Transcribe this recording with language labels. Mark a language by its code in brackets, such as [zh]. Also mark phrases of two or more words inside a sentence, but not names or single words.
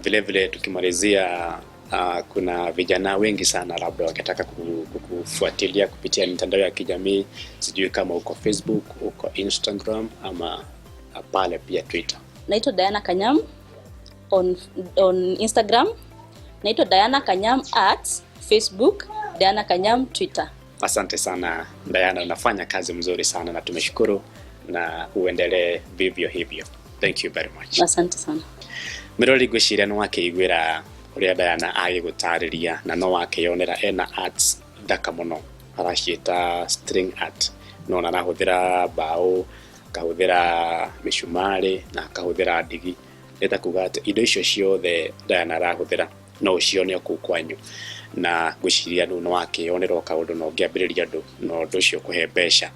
[sw] vile vile tukimalizia, kuna vijana wengi sana labda wakitaka kufuatilia kupitia mitandao ya kijamii, sijui kama uko Facebook, uko Instagram ama pale pia Twitter. Naitwa Diana Kanyam on Instagram, naitwa Diana Kanyam at Facebook, Diana Kanyam Twitter. Asante sana Diana, unafanya kazi mzuri sana na tumeshukuru, na uendelee vivyo hivyo. [en] Thank you very much. [sw] Asante sana. [ki] Mirori gwiciria no wakeigwira uria Diana agigutariria na no wakeyonera ena arts thaka muno, araciita [en] string art. [ki] No narahuthira bao, akahuthira mishumari na akahuthira ndigi. Eta kuga ati indo icio ciothe Diana arahuthira no cione ku kwanyu, na gwiciria no wakeyonera kaundu no ngiambiriria andu no ndu cio kuhe mbeca.